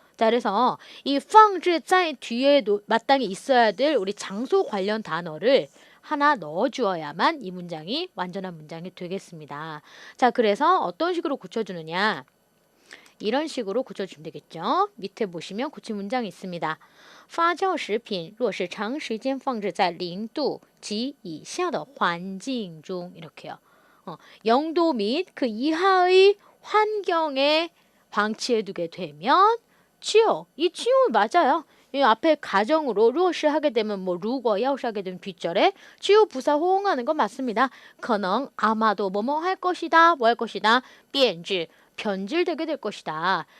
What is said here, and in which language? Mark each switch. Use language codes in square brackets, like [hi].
[ko] 자, 그래서 이 放置在 뒤에 마땅히 있어야 될 우리 장소 관련 단어를 하나 넣어주어야만 이 문장이 완전한 문장이 되겠습니다. 자, 그래서 어떤 식으로 고쳐주느냐. 이런 식으로 고쳐주면 되겠죠. 밑에 보시면 고친 문장이 있습니다. [zh] 发酵食品若是长时间放置在0度及以下的环境中 이렇게요. [ko] 0도 및 그 이하의 환경에 방치해두게 되면 치요. 이 치요 맞아요. 이 앞에 가정으로 若是 하게 되면 뭐 如果要是 하게 되면 뒷절에 치요 부사 호응하는 건 맞습니다. 可能 아마도 뭐뭐 할 것이다. 뭐 할 것이다. 变质 변질되게 될 것이다.